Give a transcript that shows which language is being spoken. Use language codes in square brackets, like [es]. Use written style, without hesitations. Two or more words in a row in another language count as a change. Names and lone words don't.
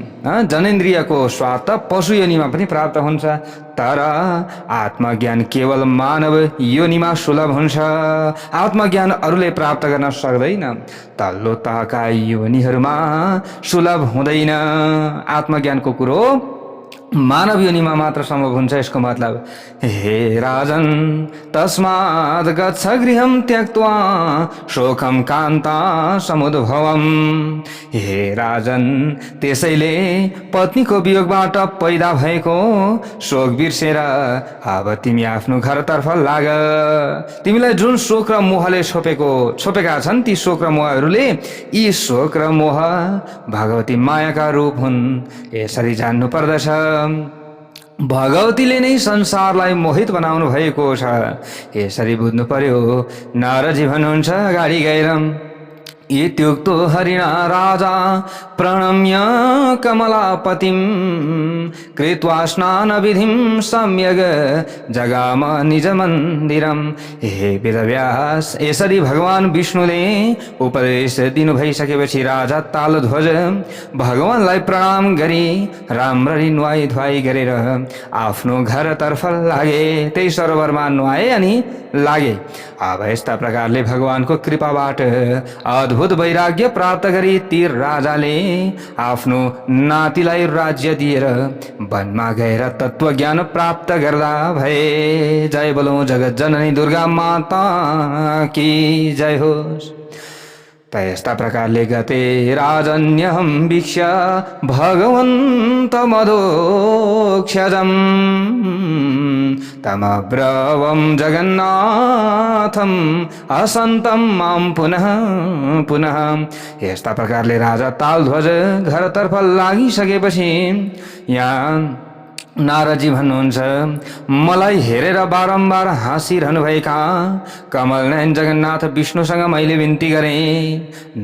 [ne] जनेन्द्रियको स्वाद त पशु योनिमा पनि प्राप्त हुन्छ, तर आत्मज्ञान केवल मानव योनिमा सुलभ हुन्छ। आत्मज्ञान अरूले प्राप्त गर्न सक्दैन। तल्लो तहका योनिहरूमा सुलभ हुँदैन। आत्मज्ञानको कुरो मानव योनिमा मात्र सम्भव हुन्छ। यसको मतलब हे राजन, [sa] तस्माद् गच्छ गृहं त्यक्त्वा शोकं कान्ता समुद्भवम्। [ne] हे राजन, त्यसैले पत्नीको वियोगबाट पैदा भएको शोक बिर्सेर अब तिमी आफ्नो घरतर्फ लाग। तिमीलाई जुन शोक र मोहले छोपेका छन्, ती शोक र मोहहरूले, यी शोक र मोह भगवती मायाका रूप हुन्। यसरी जान्नु पर्दछ। भगवतीले नै संसारलाई मोहित बनाउनु भएको छ। यसरी बुझ्नु पर्यो। नारदजी भन्नुहुन्छ अगाडि गएर, [sa] इत्युक्तो हरिणा राजा प्रणम्य कमलापतिं कृत्वा स्नानविधिं सम्यग् जगाम निज मन्दिरम्। [ne] हे वेदव्यास, यसरी भगवान विष्णुले उपदेश दिनु भइसकेपछि राजा तालध्वज भगवानलाई प्रणाम गरी राम्ररी नुहाई धुवाई गरेर आफ्नो घरतर्फ लागे। त्यही सरोवरमा नुहाए अनि लागे। अब यस्ता प्रकारले भगवानको कृपाबाट अद्भुत वैराग्य प्राप्त गरी ती राजाले आफ्नो नातिलाई राज्य दिएर वनमा गएर तत्त्वज्ञान प्राप्त गर्दा भए। [hi] जय बोलो जगत जननी दुर्गा माता की जय होस्। [ne] त यस्ता प्रकारले [sa] गते राजन्यहं वीक्ष्य भगवन्त मधोक्षजम् तमब्रवं जगन्नाथं असन्तं मां पुनः पुनः। [ne] यस्ता प्रकारले राजा तालध्वज घरतर्फ लागिसकेपछि यहाँ नारदजी भन्नुहुन्छ, मलाई हेरेर बारम्बार हाँसिरहनुभएका कमल नयन जगन्नाथ विष्णुसँग मैले बिन्ती गरेँ।